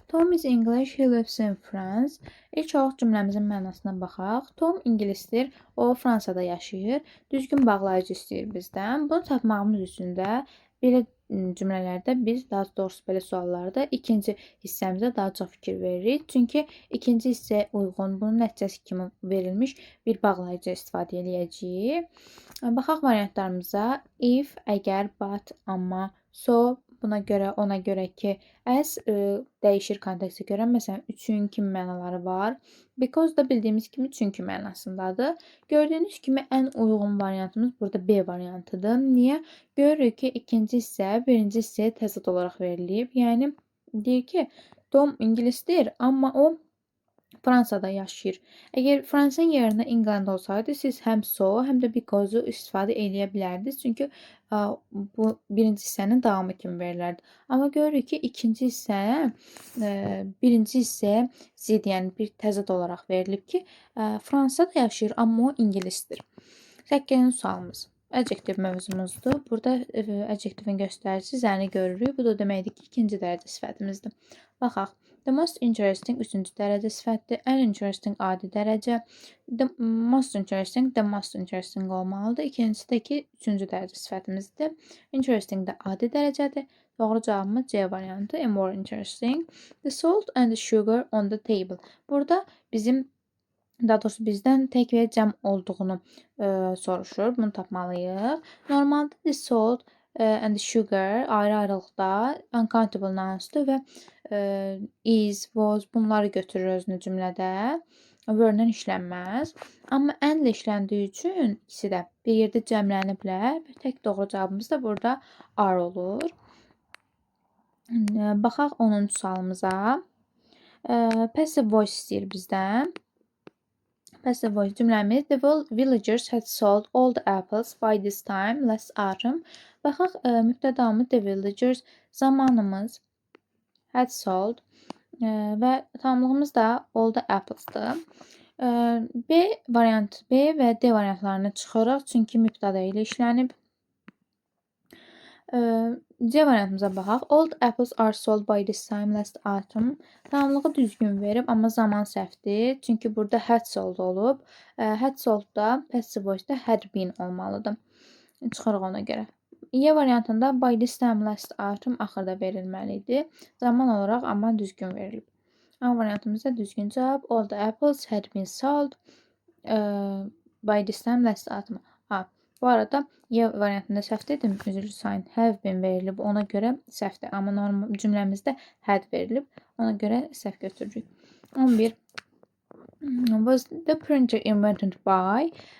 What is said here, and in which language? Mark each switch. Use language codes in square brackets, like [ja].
[en] Tom is English, he lives in France. [az] İlk olaraq cümləmizin mənasına baxaq. Tom ingilisdir, o Fransada yaşayır. Düzgün bağlayıcı istəyir bizdən. Bunu tapmağımız üçün də belə cümlələrdə biz, daha doğrusu belə suallarda ikinci hissəmizə daha çox fikir veririk. Çünki ikinci hissəyə uyğun, bunun nəticəsi kimi verilmiş bir bağlayıcı istifadə edəcəyik. Baxaq variantlarımıza. If, əgər, but, amma, so, buna görə, ona görə ki, as dəyişir kontekstə görə. Məsələn, üçün kimi mənaları var. Because da bildiyimiz kimi çünki mənasındadır. Gördüyünüz kimi ən uyğun variantımız burada B variantıdır. Niyə? Görürük ki, ikinci hissə birinci hissəyə təzad olaraq verilib. Yəni deyir ki, Tom ingilisdir, amma o Fransada yaşayır. Əgər Fransın yerinə England olsaydı, siz həm so, həm də because-u istifadə edə bilərdiniz. Çünki bu birinci hissənin davamı kimi verilərdi. Amma görürük ki, ikinci hissə birinci hissəyə zid, yəni bir təzad olaraq verilib ki, Fransada yaşayır, amma o ingilisdir. 8-ci sualımız. Adjektiv mövzumuzdur. Burada adjektivin göstəricisi zəni görürük. Bu da deməkdir ki, ikinci dərəcə sifətimizdir. Baxaq. [en] The most interesting [az] 3-cü dərəcə sifətdir. Ən interesting adi dərəcə. [en] The most interesting olmalıdır. [az] İkincisi də ki, 3-cü dərəcə sifətimizdir. Interesting də adi dərəcədir. Doğru cavabımız C variantı. [en] More interesting. The salt and the sugar on the table. [az] Burada daha doğrusu bizdən tək və cəm olduğunu soruşur. Bunu tapmalıyıq. Normalda [en] the salt and the sugar [az] ayrı-ayrılıqda uncountable nounsdur və is, was bunları götürür özünü cümlədə. Were-dən işlənməz. Amma and-lə işləndiyi üçün ikisi də bir yerdə cəmləniblər. Tək doğru cavabımız da burada are olur. Baxaq 10-cu sualımıza. Passive voice istəyir bizdən. [en] Passive voice cümləmiz The villagers had sold all the apples by this time last autumn. [az] Baxaq mübtədamız the villagers, zamanımız had sold və tamlığımız da [en] all the apples- [az] dır. B və D variantlarını çıxırıq çünki mübtəda ilə işlənib. C variantımıza baxaq. [en] All the apples are sold by this time last autumn. [az] Tamamlığı düzgün verib, amma zaman səhvdir. Çünki burada had sold olub. Had sold da passive voice-da [en] had been [az] olmalıdır. Çıxırıq ona görə. E variantında [en] by this time last autumn [az] axırda verilməli idi. Zaman olaraq amma düzgün verilib. A variantımızda düzgün cavab. [en] All the apples had been sold by this time last autumn. [az] Bu arada Y variantında səhv dedim. Üzrlü sayın have been verilib. Ona görə səhvdir. Amma normal cümləmizdə had verilib. Ona görə səhv götürürük. 11. [en] Was the printer invented by?